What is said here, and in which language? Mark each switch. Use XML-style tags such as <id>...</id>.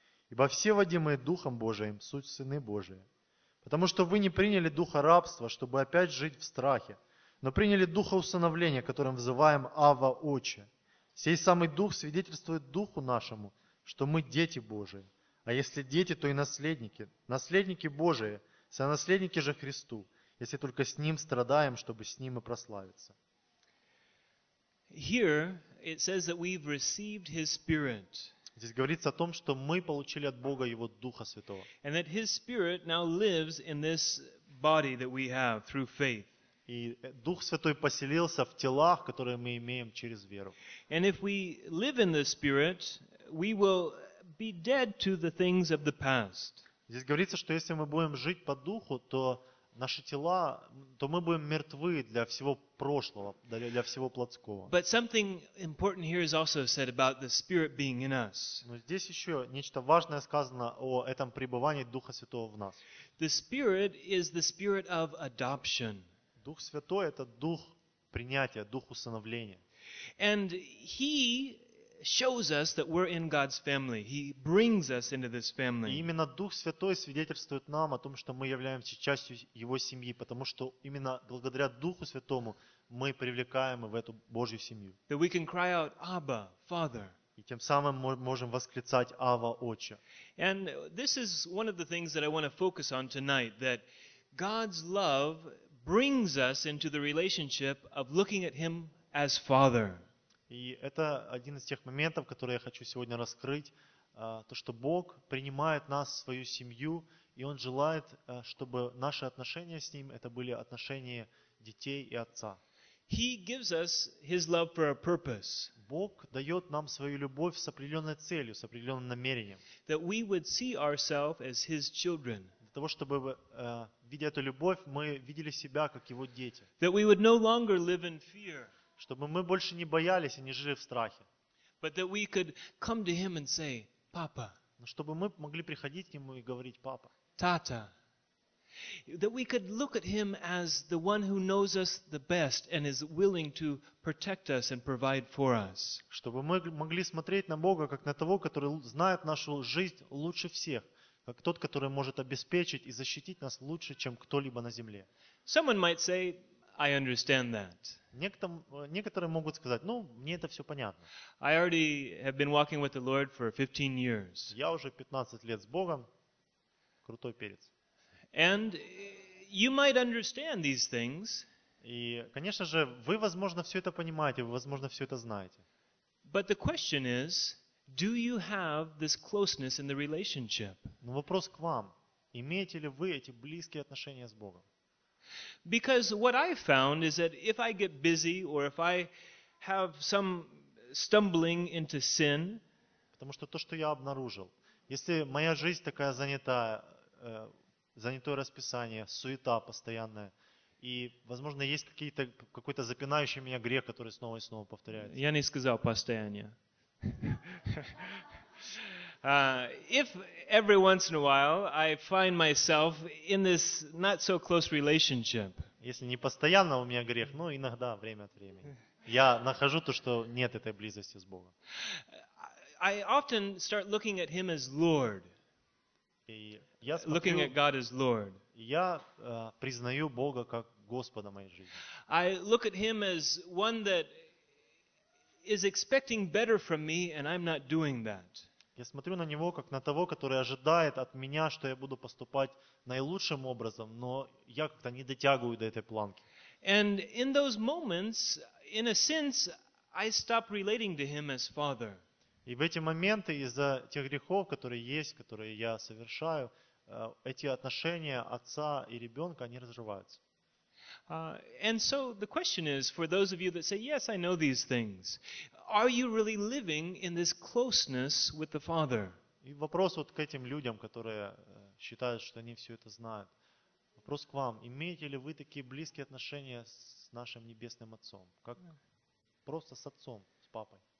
<ru>Ибо все водимые Духом Божиим – суть сыны Божии. Потому что вы не приняли духа рабства, чтобы опять жить в страхе, но приняли духа усыновления, которым взываем «Ава, Отче». Сей самый Дух свидетельствует Духу нашему, что мы дети Божии, а если дети, то и наследники, наследники Божии, сонаследники же Христу, если только с Ним страдаем, чтобы с Ним и прославиться».</ru> <en>Here it says that we've received His Spirit.</en> <ru>Здесь говорится о том, что мы получили от Бога Его Духа Святого.</ru> <en>And that His Spirit now lives in this body that we have through faith.</en> <ru>И Дух Святой поселился в телах, которые мы имеем через веру.</ru> <en>And if we live in the Spirit, we will be dead to the things of the past.</en> <ru>Здесь говорится, что если мы будем жить по Духу, то наши тела, то мы будем мертвы для всего прошлого, для всего плотского.</ru> <en>But something important here is also said about the Spirit being in us.</en> <ru>Но здесь еще нечто важное сказано о этом пребывании Духа Святого в нас.</ru> <en>The Spirit is the Spirit of adoption.</en> <ru>Дух Святой – это Дух принятия, Дух усыновления.</ru> <en>And He shows us that we're in God's family. He brings us into this family.</en> <ru>И именно Дух Святой свидетельствует нам о том, что мы являемся частью Его семьи, потому что именно благодаря Духу Святому мы привлекаем в эту Божью семью.</ru> <en>That we can cry out, Abba, Father.</en> <ru>И тем самым мы можем восклицать Ава, Отче.</ru> <en>And this is one of the things that I want to focus on tonight, that God's love brings us into the relationship of looking at Him as Father.</en> <ru>И это один из тех моментов, которые я хочу сегодня раскрыть, то, что Бог принимает нас в свою семью, и Он желает, чтобы наши отношения с Ним, это были отношения детей и отца.</ru> <en>He gives us His love for a purpose.</en> <ru>Бог дает нам свою любовь с определенной целью, с определенным намерением.</ru> <en>That we would see ourselves as His children.</en> <ru>Для того, чтобы, видя эту любовь, мы видели себя как Его дети.</ru> <en>That we would no longer live in fear.</en> <ru>Чтобы мы больше не боялись и не жили в страхе.</ru> <en>But that we could come to him and say, Papa.</en> <ru>Чтобы мы могли приходить к нему и говорить, Папа.</ru> <en>Tata. That we could look at him as the one who knows us the best and is willing to protect us and provide for us.</en> <ru>Чтобы мы могли смотреть на Бога как на того, который знает нашу жизнь лучше всех, как тот, который может обеспечить и защитить нас лучше, чем кто-либо на земле.</ru> <en>Someone might say, I understand that.</en> <ru>Некоторые могут сказать, ну, мне это все понятно.</ru> <en>I already have been walking with the Lord for 15 years.</en> <ru>Я уже 15 лет с Богом. Крутой перец.</ru> <en>And you might understand these things.</en> <ru>И, конечно же, вы, возможно, все это понимаете, вы, возможно, все это знаете.</ru> <en>But the question is, do you have this closeness in the relationship?</en> <ru>Но вопрос к вам. Имеете ли вы эти близкие отношения с Богом?</ru> <en>Because what I've found is that if I get busy or if I have some stumbling into sin,</en> <ru>потому что то, что я обнаружил, если моя жизнь такая занятая, занятое расписание, суета постоянная, и, возможно, есть какие-то какой-то запинающий меня грех, который снова и снова повторяется. Я не сказал постоянно.</ru> <en>If every once in a while I find myself in this not so close relationship.</en> <ru>Если не постоянно у меня грех, но иногда время от времени. Я нахожу то, что нет этой близости с Богом.</ru> <en>I often start looking at him as Lord. Looking at God as Lord.</en> <ru>Я признаю Бога как Господа моей жизни.</ru> <en>I look at him as one that is expecting better from me and I'm not doing that.</en> <ru>Я смотрю на него как на того, который ожидает от меня, что я буду поступать наилучшим образом, но я как-то не дотягиваю до этой планки.</ru> <en>And in those moments, in a sense, I stop relating to him as Father.</en> <ru>И в эти моменты из-за тех грехов, которые есть, которые я совершаю, эти отношения отца и ребенка, они разрываются.</ru> <en>And so the question is for those of you that say, "Yes, I know these things." Are you really living in this closeness with the Father?</en> <ru>И вопрос вот к этим людям, которые считают, что они все это знают. Вопрос к вам: имеете ли вы такие близкие отношения с нашим небесным Отцом, как просто с Отцом, с Папой?</ru>